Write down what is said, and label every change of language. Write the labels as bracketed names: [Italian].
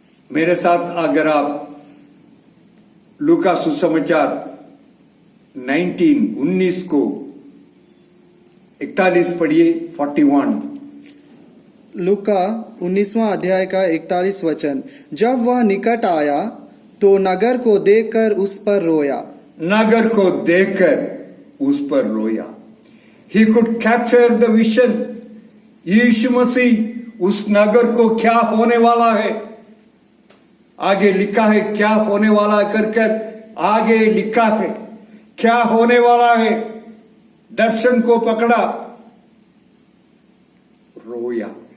[Hindi] मेरे साथ अगर आप लूका सुसमाचार 19 को 41 पढ़िए। 41 लूका 19वां अध्याय का 41 वचन। जब वह निकट आया तो नगर को देखकर उस पर रोया। नगर को देखकर उस पर रोया। [English] He could capture the vision. [Hindi] यीशु मसीह उस नगर को क्या होने वाला है, आगे लिखा है क्या होने वाला है कर आगे लिखा है क्या होने वाला है, दर्शन को पकड़ा, रोया।